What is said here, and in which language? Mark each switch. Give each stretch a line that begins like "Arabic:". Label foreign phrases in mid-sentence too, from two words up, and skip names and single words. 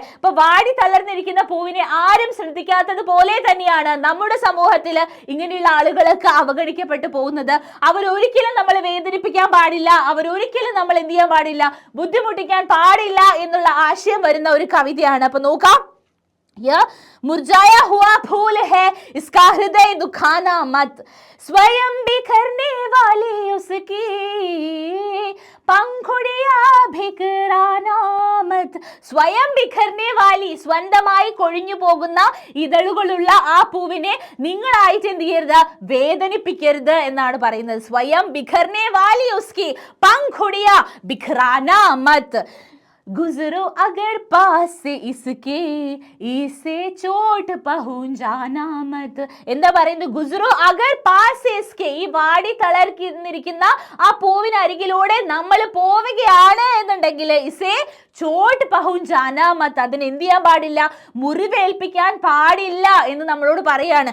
Malayalam: അപ്പൊ വാടി തളർന്നിരിക്കുന്ന പൂവിനെ ആരും ശ്രദ്ധിക്കാത്തത് പോലെ തന്നെയാണ് നമ്മുടെ സമൂഹത്തിൽ ഇങ്ങനെയുള്ള ആളുകളൊക്കെ അവഗണിക്കപ്പെട്ടു പോകുന്നത്. അവരൊരിക്കലും നമ്മൾ വേദനിപ്പിക്കാൻ പാടില്ല, അവരൊരിക്കലും നമ്മൾ എന്ത് ചെയ്യാൻ പാടില്ല, ബുദ്ധിമുട്ടിക്കാൻ പാടില്ല എന്നുള്ള ആശയം വരുന്ന ഒരു കവിതയാണ്. അപ്പൊ നോക്കാം.
Hindi: यह मुरझाया हुआ फूल है, इसका हृदय दुखाना मत, स्वयं बिखरने वाली उसकी पंखुड़ियां बिखराना मत. स्वयं बिखरने वाली,
Malayalam: സ്വന്തമായി കൊഴിഞ്ഞു പോകുന്ന ഇതളുകളുള്ള ആ പൂവിനെ നിങ്ങളായിട്ട് എന്ത് ചെയ്യരുത്, വേദനിപ്പിക്കരുത് എന്നാണ് പറയുന്നത്.
Hindi: स्वयं बिखरने वाली उसकी पंखुड़ियां बिखराना मत, गुजरो अगर पास से इसके, इसे चोट पहुंचाना मत.
Malayalam: എന്താ പറയുന്നത്?
Hindi: गुजरो अगर पास से इसके,
Malayalam: ഈ വാടി തളർന്നിരിക്കുന്ന ആ പൂവിനരികിലൂടെ നമ്മൾ പോവുകയാണ് എന്നുണ്ടെങ്കിൽ
Hindi: इसे चोट पहुंचाना मत,
Malayalam: അതിന് എന്ത് ചെയ്യാൻ പാടില്ല, മുറിവേൽപ്പിക്കാൻ പാടില്ല എന്ന് നമ്മളോട് പറയാണ്.